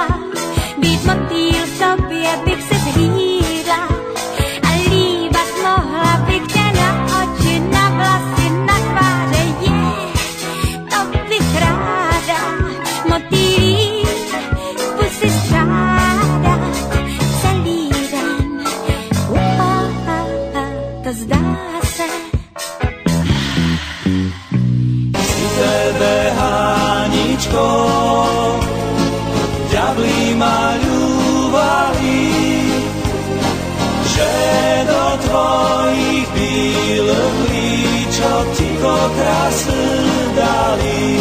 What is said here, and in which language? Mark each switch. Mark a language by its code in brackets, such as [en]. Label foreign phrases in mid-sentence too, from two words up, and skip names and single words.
[cs] Být motýl v tobě bych se zhlídla a líbat mohla bych tě na oči, na vlasy, na tváře, to bych ráda. Motýlí pusy strádat celý den. To zdá se. [sk] Pri tebe, Háničko, ďablí ma ľúbali, že do tvojich bílých líčok ticho krásy dali.